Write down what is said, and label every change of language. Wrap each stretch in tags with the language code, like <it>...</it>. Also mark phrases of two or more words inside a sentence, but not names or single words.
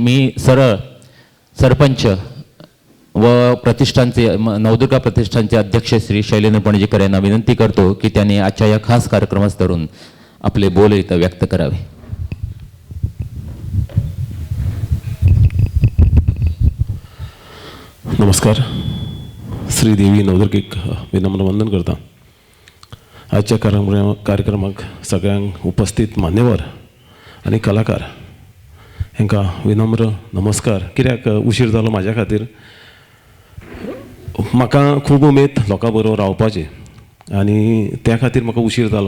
<mr>मी सरळ सरपंच व प्रतिष्ठानचे नवदुर्गा प्रतिष्ठानचे अध्यक्ष श्री शैलेंद्र पणजीकर यांना विनंती करतो की त्यांनी आजच्या या खास कार्यक्रमास धरून आपले बोल इथं व्यक्त करावे.</mr> <kok>नमस्कार. श्रीदेवी नवदुर्गेक विनम्र वंदन करता. आजच्या कार्यक्रमाक सगळ्यांक उपस्थित मान्यवर आणि कलाकार हांकां विनम्र नमस्कार. कित्याक उशीर जालो म्हाज्या खातीर. म्हाका खूब उमेद लोकां बरोबर रावपाची आनी त्या खातीर म्हाका उशीर जालो.</kok>